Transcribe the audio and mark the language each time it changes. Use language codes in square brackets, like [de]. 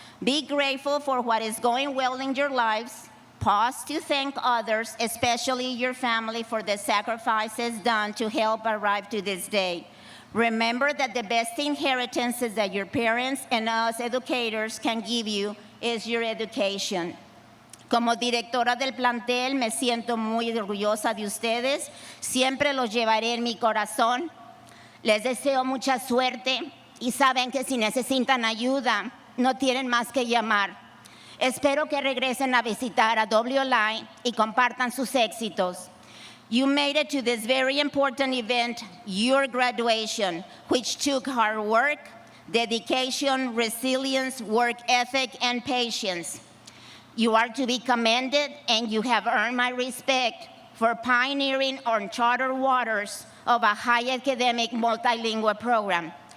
[en] Be grateful for what is going well in your lives. Pause to thank others, especially your family, for the sacrifices done to help arrive to this day. Remember that the best inheritances that your parents and us educators can give you is your education. [es] Como directora del plantel, me siento muy orgullosa de ustedes. Siempre los llevaré en mi corazón. Les deseo mucha suerte y saben que si necesitan ayuda, no tienen más que llamar. Espero que regresen a visitar a Wli y compartan sus éxitos. [en] You made it to this very important event, your graduation, which took hard work, dedication, resilience, work ethic, and patience. You are to be commended, and you have earned my respect for pioneering uncharted waters of a high academic multilingual program.